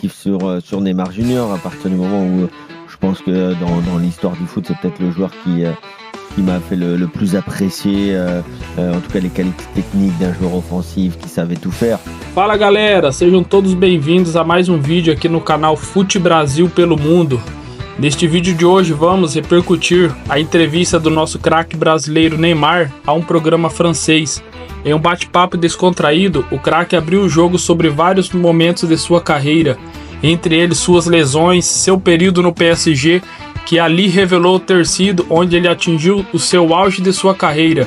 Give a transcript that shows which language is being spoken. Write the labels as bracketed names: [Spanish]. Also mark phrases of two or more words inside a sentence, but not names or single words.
[French] positif sur Neymar Junior, à partir du moment où je pense que dans l'histoire du foot, c'est peut-être le joueur qui m'a fait le plus apprécier, en tout cas les qualités techniques d'un joueur offensif qui savait tout faire. [Portuguese] Fala galera, sejam todos bem-vindos a mais vídeo aqui no canal Fute Brasil pelo Mundo. Neste vídeo de hoje vamos repercutir a entrevista do nosso craque brasileiro Neymar a um programa francês. Em um bate-papo descontraído, o craque abriu o jogo sobre vários momentos de sua carreira, entre eles suas lesões, seu período no PSG, que ali revelou ter sido onde ele atingiu o seu auge de sua carreira.